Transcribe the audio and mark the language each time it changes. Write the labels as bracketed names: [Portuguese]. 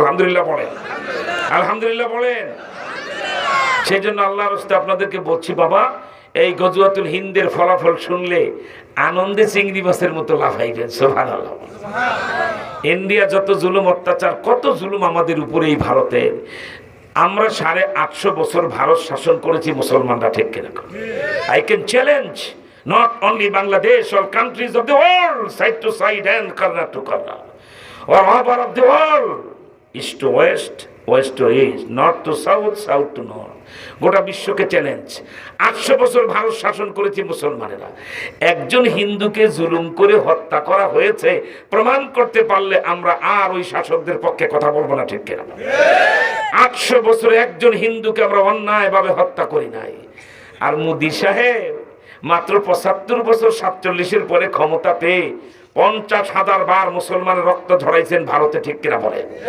[Bangla] আলহামদুলিল্লাহ বলেন, আলহামদুলিল্লাহ বলেন। সেই জন্য আল্লাহর রাস্তে আপনাদেরকে বলছি, বাবা এই গজওয়াতুল হিন্দের ফলাফল শুনলে আনন্দে চিংড়ি মাছের মতো লাফাইবেন। সুবহানাল্লাহ। ইন্ডিয়া যত জুলুম অত্যাচার, কত জুলুম আমাদের উপরে এই ভারতের। আমরা 850 বছর ভারত শাসন করেছি মুসলমানরা, ঠিক কিনা? [English] I can challenge not only Bangladesh, all countries of the world, side to side and corner to corner, or over of the world, east to west, west to east, north to south, south to north. [Bangla] গোটা বিশ্বকে challenge. 800 বছর ভারত শাসন করেছি মুসলমানেরা। একজন হিন্দুকে জুলুম করে হত্যা করা হয়েছে প্রমাণ করতে পারলে আমরা আর ওই শাসকদের পক্ষে কথা বলবো না, ঠিক কিনা? 800 বছরে একজন হিন্দুকে আমরা অন্যায়ভাবে হত্যা করি নাই। আর মোদি সাহেব মাত্র 75 বছর 47-এর পরে ক্ষমতা পেয়ে 50,000 বার মুসলমানের রক্ত ঝরাইছেন ভারতে, ঠিক কিনা বলে?